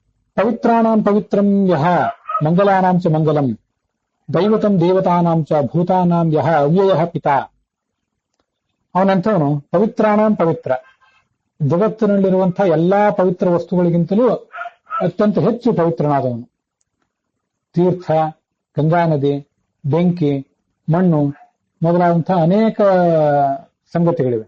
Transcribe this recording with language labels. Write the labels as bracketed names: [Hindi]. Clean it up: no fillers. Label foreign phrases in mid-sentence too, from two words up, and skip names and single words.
[Sanskrit] ಪವಿತ್ರಾಣಾಂ ಪವಿತ್ರಂ ಯಹ ಮಂಗಲಾನಾಂ ಚ ಮಂಗಲಂ ದೈವತಂ ದೇವತಾನಾಂ ಚ ಭೂತಾನಾಂ ಯಹ ಅವ್ಯಯಃ ಪಿತಾ. [Kannada] ಅವನಂತವನು [Sanskrit] ಪವಿತ್ರಾಣಾಂ ಪವಿತ್ರ, [Kannada] ಜಗತ್ತಿನಲ್ಲಿರುವಂತಹ ಎಲ್ಲಾ ಪವಿತ್ರ ವಸ್ತುಗಳಿಗಿಂತಲೂ ಅತ್ಯಂತ ಹೆಚ್ಚು ಪವಿತ್ರನಾದವನು. ತೀರ್ಥ, ಗಂಗಾ ನದಿ, ಬೆಂಕಿ, ಮಣ್ಣು ಮೊದಲಾದಂತಹ ಅನೇಕ ಸಂಗತಿಗಳಿವೆ.